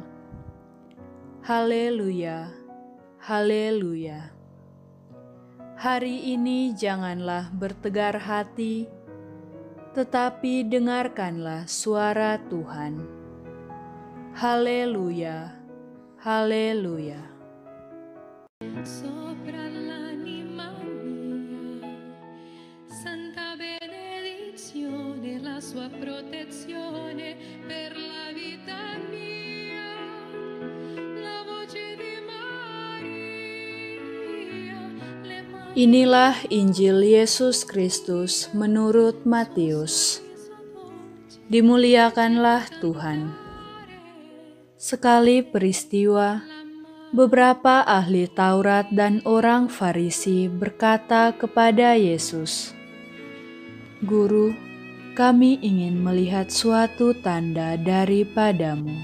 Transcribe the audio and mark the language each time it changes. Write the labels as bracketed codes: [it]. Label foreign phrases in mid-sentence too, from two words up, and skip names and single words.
[id] Haleluya, haleluya. Hari ini janganlah bertegar hati, tetapi dengarkanlah suara Tuhan. Haleluya, haleluya. [it] Sopra l'anima mia, santa benedizione, la sua protezione per la vita mia, la voce di Maria, le mani [id] Inilah Injil Yesus Kristus menurut Matius. Dimuliakanlah Tuhan. Sekali peristiwa, beberapa ahli Taurat dan orang Farisi berkata kepada Yesus, "Guru, kami ingin melihat suatu tanda daripadamu."